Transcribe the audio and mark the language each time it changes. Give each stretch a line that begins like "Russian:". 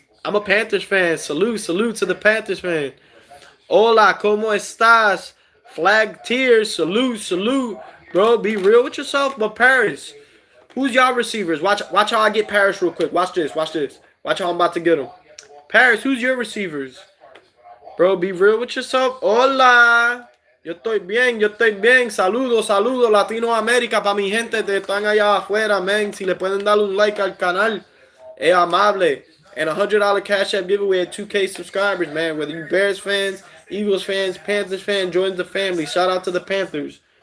English: I'm a Panthers fan. Salute to the Panthers fan.
Spanish: Hola, ¿cómo estás?
English: Flag tears. Salute. Bro, be real with yourself. But Paris, who's y'all receivers? Watch how I get Paris real quick. Watch this. Watch how I'm about to get him. Paris, who's your receivers? Bro, be real with yourself.
Spanish: Hola. Yo estoy bien. Saludos, Latinoamérica, para mi gente que están allá afuera, man. Si le pueden dar un like al canal, es amable.
English: And $100 Cash App giveaway at 2K subscribers, man. Whether you Bears fans, Eagles fans, Panthers fans, join the family. Shout out to the Panthers.